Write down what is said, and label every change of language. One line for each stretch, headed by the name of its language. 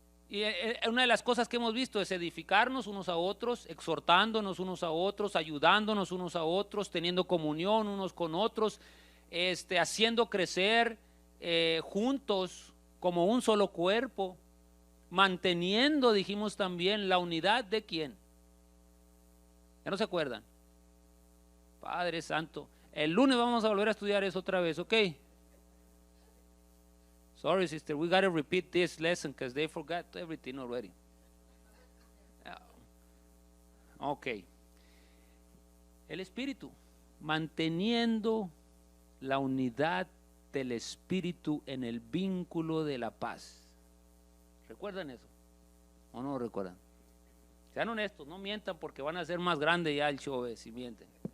Spanish: Y una de las cosas que hemos visto es edificarnos unos a otros, exhortándonos unos a otros, ayudándonos unos a otros, teniendo comunión unos con otros, haciendo crecer juntos como un solo cuerpo, manteniendo, dijimos también, la unidad de ¿quién? ¿Ya no se acuerdan? Padre Santo. El lunes vamos a volver a estudiar eso otra vez, ¿ok?
English: Sorry, sister, we got to repeat this lesson because they forgot everything already. Ok.
Spanish: El Espíritu, manteniendo la unidad del Espíritu en el vínculo de la paz. ¿Recuerdan eso? ¿O no lo recuerdan? Sean honestos, no mientan porque van a ser más grande ya el show si mienten.